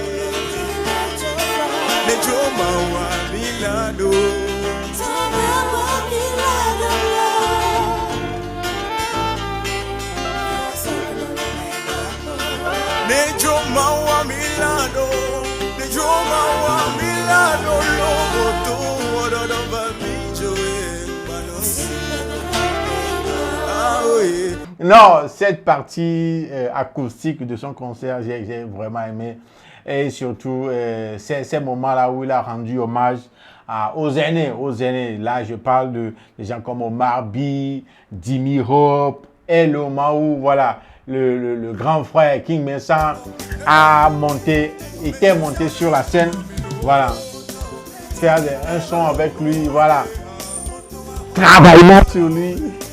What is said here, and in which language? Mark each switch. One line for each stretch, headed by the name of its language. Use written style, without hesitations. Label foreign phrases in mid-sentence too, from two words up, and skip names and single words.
French: Les joma wa milano, les joma wa milano, les joma wa milano, loboto ododo ba mijoe balansi. Ah oui. Non, cette partie acoustique de son concert, j'ai vraiment aimé. Et surtout, ces moments-là où il a rendu hommage aux aînés. Là, je parle de gens comme Omar By, Dimi Hope, et le moment où, voilà, le grand frère King Mensah était monté sur la scène, voilà, faire un son avec lui, voilà, travaillement sur lui.